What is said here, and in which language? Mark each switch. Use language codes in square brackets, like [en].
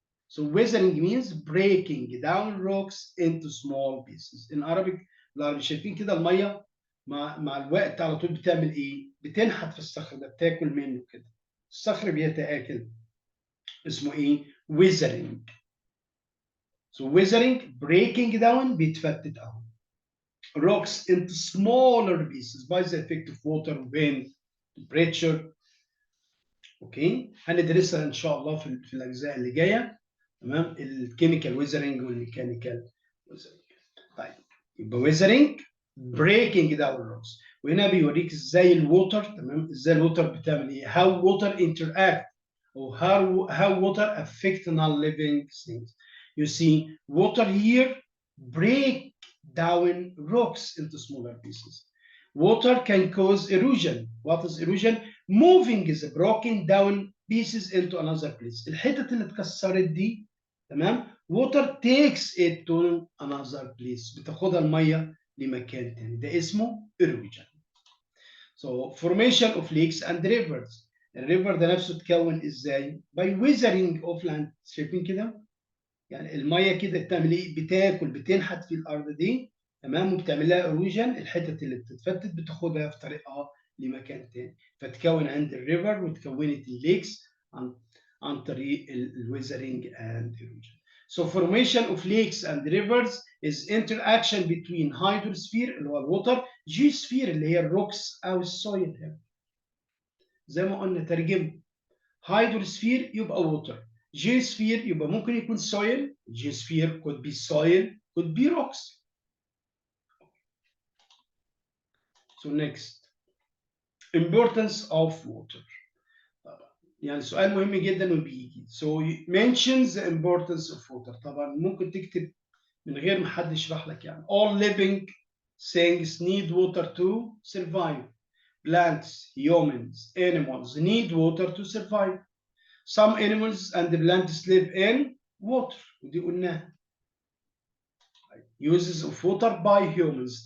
[en] So weathering means breaking down rocks into small pieces. In Arabic [ar] العربي شايفين كده الميه مع الوقت على طول بتعمل ايه؟ بتنحت في الصخر ده بتاكل منه كده. الصخر بيتآكل. اسمه ايه؟ weathering. [en] So weathering, breaking down, [ar] بيتفتت اهو. [en] Rocks into smaller pieces by the effect of water, wind, temperature. [ar] اوكي، هندرسها ان شاء الله في الاجزاء اللي جايه. تمام، الكيميكال ويزرنج والميكانيكال ويزرنج. طيب، يبقى ويزرنج بريكنج داون روكس، وهنا بيوريك ازاي الووتر، تمام، ازاي الووتر بتعمل ايه، [en] how water interact or how water affect non-living things. You see water here break down rocks into smaller pieces. Water can cause erosion. What is erosion? Moving the broken down pieces into another place. [ar] الحتت اللي اتكسرت دي، تمام، [en] water takes it to another place. [ar] بتاخدها الميه لمكان تاني، ده اسمه erosion. [en] So formation of lakes and rivers. [ar] الريفر ده نفسه اتكون ازاي؟ [en] by weathering of land. [ar] شايفين كده؟ يعني الميه كده بتعمل ايه؟ بتاكل، بتنحت في الارض دي، تمام، وبتعمل لها اروجن. الحتت اللي بتتفتت بتاخدها في طريقها لمكان تاني، فتكون عند الريفر وتكونت الليكس عن طريق الويزرنج اند اروجن. [en] So formation of lakes and rivers is interaction between hydrosphere [ar] اللي هو الوتر، [en] geosphere [ar] اللي هي الروكس او السويل. زي ما قلنا ترجمه، hydrosphere يبقى ووتر، geosphere يبقى ممكن يكون soil. [en] geosphere could be soil, could be rocks. So next, importance of water. [ar] طبعا يعني سؤال مهم جدا وبيجي. [en] So mentions the importance of water. [ar] طبعا ممكن تكتب من غير ما حد يشرح لك يعني. [en] All living things need water to survive. Plants, humans, animals need water to survive. Some animals and plants live in water. [ar] ودي قلناها. [en] uses of water by humans.